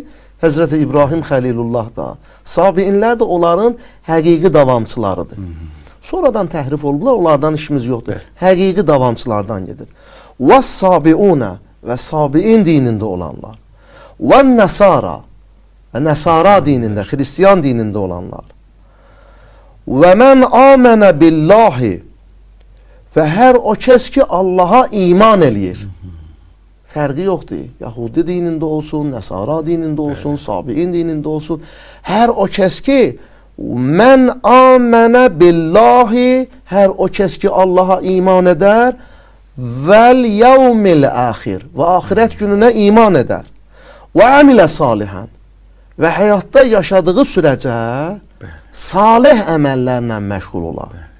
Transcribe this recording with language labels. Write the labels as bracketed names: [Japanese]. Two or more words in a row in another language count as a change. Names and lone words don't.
[Azerbaijani] Həzrəti İbrahim Xəlilullah da, Sabiinlər də onların həqiqi davamçılarıdır. Sonradan təhrif olublar, onlardan işimiz yoxdur. Həqiqi davamçılardan gedir. وَالصَّابِعُونَ və Sabiin dinində olanlar. وَالنَّسَارَ və Nəsara dinində, Xristiyan dinində olanlar. [Arabic] وَمَنْ آمَنَ بِاللّٰهِ [Azerbaijani] və hər o kəs ki Allaha iman eləyir. Fərqi yoxdur. Yahudi dinində olsun, Nəsara dinində olsun, Sabiin dinində olsun. Hər o kəs ki [Arabic] من آمن بالله, [Azerbaijani] hər o kəs ki Allaha iman edər, [Arabic] واليوم الآخر [Azerbaijani] və axirət gününə iman edər, [Arabic] وعمل صالحا [Azerbaijani] və həyatda yaşadığı sürəcə salih əməllərlə məşğul olar.